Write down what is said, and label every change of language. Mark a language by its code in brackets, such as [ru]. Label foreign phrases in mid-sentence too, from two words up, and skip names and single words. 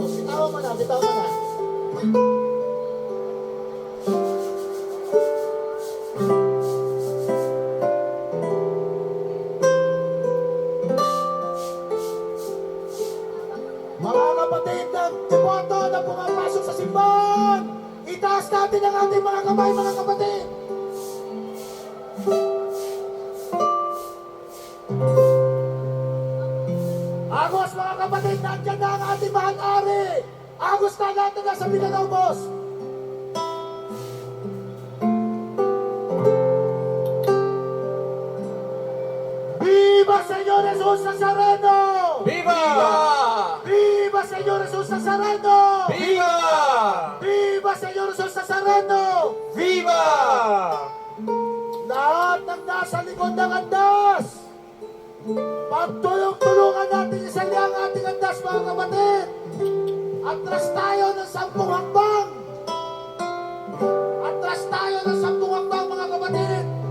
[tl] Bitawan mo na, bitawan mo na. Mga kapatid ng deboto na pumapasok sa simbahan, itaas natin ang ating mga kamay, mga kapatid. Agos, mga kapatid, nandiyan na ang ating mahal-ari. Agos na natin na sa Villalobos. Viva Señor Jesus Nazareno! Viva! Viva Señor Jesus Nazareno! Viva! Viva Señor Jesus Nazareno! Viva! Lahat ng nasa likod ng andas, pagtulong-tulungan natin isali ang ating andas, mga kapatid. Atras tayo ng 10 hakbang. Atras tayo ng 10 hakbang, mga kapatid.